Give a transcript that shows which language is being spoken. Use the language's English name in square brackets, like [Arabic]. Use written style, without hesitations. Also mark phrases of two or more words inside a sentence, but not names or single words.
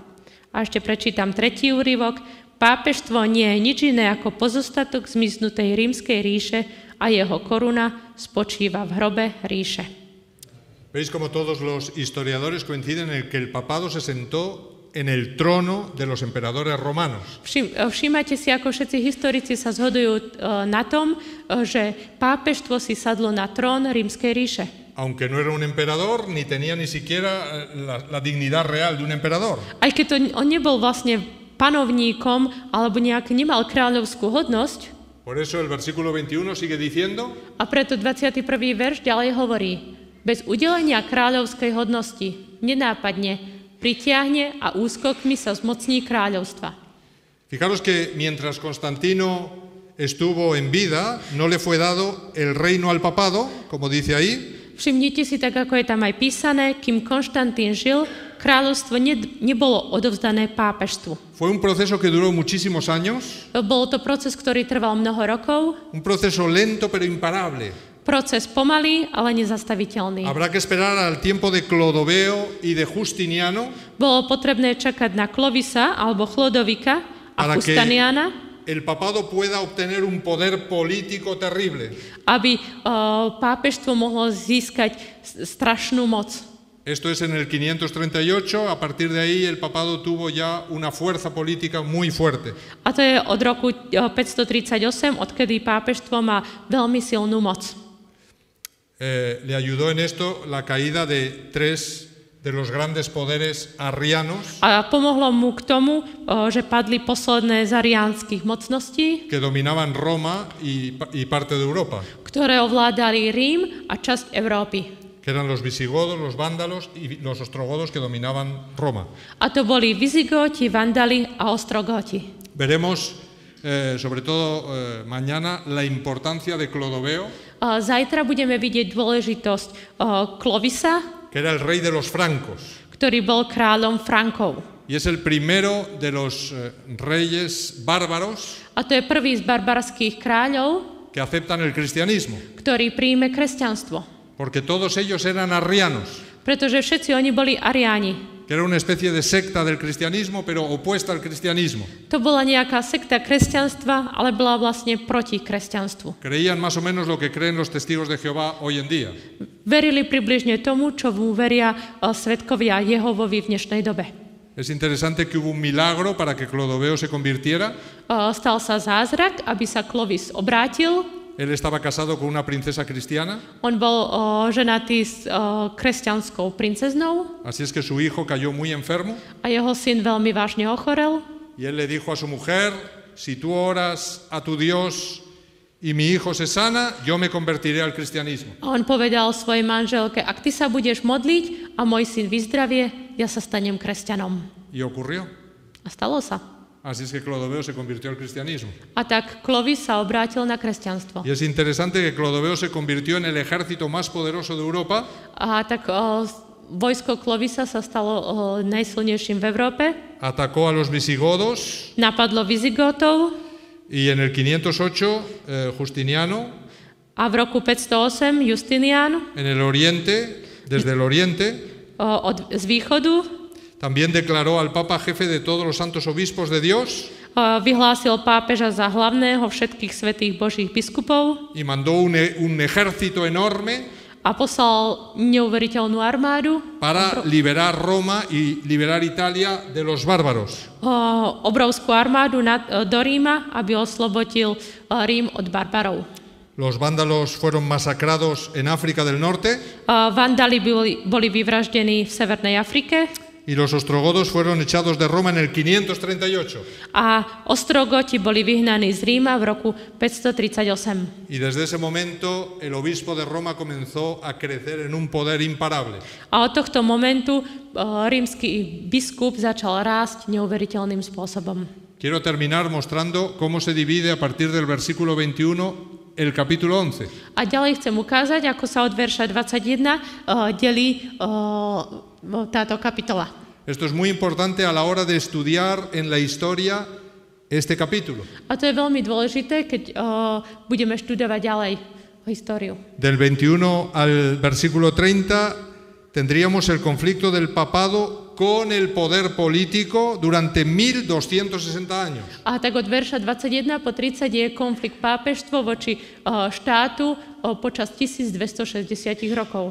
[Slovak] A ešte prečítam tretí úryvok. Pápežstvo nie je nič iné ako pozostatok zmiznutej rímskej ríše a jeho koruna spočíva v hrobe ríše. [Spanish] Veis como todos los historiadores coinciden en que el papado se sentó en el trono de los emperadores romanos. [Slovak] Všímate si, ako všetci historici sa zhodujú na tom, že pápežstvo si sadlo na trón rímskej ríše. [Spanish] Aunque no era un emperador, ni tenía ni siquiera la dignidad real de un emperador. [Slovak] Aj keď on nebol vlastne panovníkom, alebo nemal kráľovskú hodnosť. [Spanish] Por eso el versículo 21 sigue diciendo: [Slovak] A preto 21. verš ďalej hovorí: bez udelenia kráľovskej hodnosti nenápadne pritiahne a úskokmi sa zmocní kráľovstva. [Spanish] Fijaros que mientras Constantino estuvo en vida, no le fue dado el reino al papado, como dice ahí. [Slovak] Všimnite si, tak ako je tam aj písané, kým Konštantín žil, kráľovstvo nebolo odovzdané pápežstvu. [Spanish] Fue un proceso que duró muchísimos años. [Slovak] Bol to proces, ktorý trval mnoho rokov. [Spanish] Un proceso lento pero imparable. [Slovak] Proces pomalý, ale nezastaviteľný. [Spanish] Habrá que esperar al tiempo de Clodoveo y de Justiniano. [Slovak] Bolo potrebné čakať na Klovisa alebo Chlodovika a Justiniana, [Spanish] el papado pueda obtener un poder político terrible. [Slovak] Aby pápežstvo mohlo získať strašnú moc. [Spanish] Esto es en el 538, a partir de ahí el papado tuvo ya una fuerza política muy fuerte. [Slovak] A to je od roku 538, odkedy pápežstvo má veľmi silnú moc. [Spanish] Le ayudó en esto la caída de tres de los grandes poderes arrianos. [Slovak] A pomohlo mu k tomu, že padli posledné z ariánskych mocností, [Spanish] que dominaban Roma y parte de Europa. [Slovak] Ktoré ovládali Rím a časť Európy. [Spanish] Que eran los visigodos, los vándalos y los ostrogodos que dominaban Roma. [Slovak] A to boli Vizigóti, Vandali a Ostrogóti. [Spanish] Veremos sobre todo mañana, la importancia de Clodoveo, [Slovak] Zajtra budeme vidieť dôležitosť Clovisa, [Spanish] que era el rey de los francos. [Slovak] ktorý bol kráľom Frankov. [Spanish] Y es el primero de los reyes bárbaros [Slovak] A to je prvý z barbarských kráľov, [Spanish] que aceptan el cristianismo, [Slovak] ktorý príjme kresťanstvo. [Spanish] porque todos ellos eran arrianos, [Slovak] Pretože všetci oni boli ariáni. [Spanish] que era una especie de secta del cristianismo, pero opuesta al cristianismo. [Slovak] To bola nejaká sekta kresťanstva, ale bola vlastne proti kresťanstvu. [Spanish] Creían más o menos lo que creen los testigos de Jehová hoy en día. [Slovak] Verili približne tomu, čo mu veria svedkovia Jehovovi v dnešnej dobe. [Spanish] Es interesante que hubo un milagro para que Clodoveo se convirtiera. [Slovak] Stal sa zázrak, aby sa Clovis obrátil. [Spanish] Él estaba casado con una princesa cristiana, [Slovak] On bol ženatý s kresťanskou princeznou [Spanish] así es que su hijo cayó muy enfermo [Slovak] a jeho syn veľmi vážne ochorel. [Spanish] y él le dijo a su mujer, si tú oras a tu Dios y mi hijo se sana, yo me convertiré al cristianismo. [Slovak] A on povedal svojej manželke, ak ty sa budeš modliť a môj syn vyzdravie, ja sa stanem kresťanom. [Spanish] Y ocurrió. [Slovak] A stalo sa. [Spanish] Así es que Clodoveo se convirtió al cristianismo. [Slovak] A tak Clovis sa obrátil na kresťanstvo. [Spanish] Y es interesante que Clodoveo se convirtió en el ejército más poderoso de Europa, [Slovak] A tak vojsko Clovisa sa stalo najsilnejším v Európe. [Spanish] atacó a los visigodos [Slovak] Napadlo Vizigotov [Spanish] y en el 508 Justiniano, [Slovak] a v roku 508 Justinian [Spanish] en el oriente, desde el oriente, [Slovak] z východu [Spanish] también declaró al Papa jefe de todos los santos obispos de Dios [Slovak] vyhlásil pápeža za hlavného všetkých svätých božích biskupov [Spanish] y mandó un ejército enorme [Slovak] a poslal neuveriteľnú armádu, [Spanish] para liberar Roma y liberar Italia de los bárbaros. [Slovak] Obrovskú armádu do Ríma, aby oslobodil Rím od barbarov. [Spanish] Los vándalos fueron masacrados en África del Norte [Slovak] Vandali boli vyvraždení v Severnej Afrike [Spanish] y los ostrogodos fueron echados de Roma en el 538. [Slovak] a Ostrogoti boli vyhnaní z Ríma v roku 538. [Spanish] Y desde ese momento el obispo de Roma comenzó a crecer en un poder imparable. [Slovak] A od tohto momentu rímsky biskup začal rásť neuveriteľným spôsobom. [Spanish] Quiero terminar mostrando cómo se divide a partir del versículo 21 el capítulo 11. [Slovak] A ďalej chcem ukázať, ako sa od verša 21 delí táto kapitola. [Spanish] Esto es muy importante a la hora de estudiar en la historia este capítulo. [Slovak] A to je veľmi dôležité, keď budeme študovať ďalej históriu. [Spanish] Del 21 al versículo 30 tendríamos el conflicto del papado con el poder político durante 1260 años. [Slovak] A tak od verša 21 po 30 je konflikt pápežstvo voči štátu počas 1260 rokov.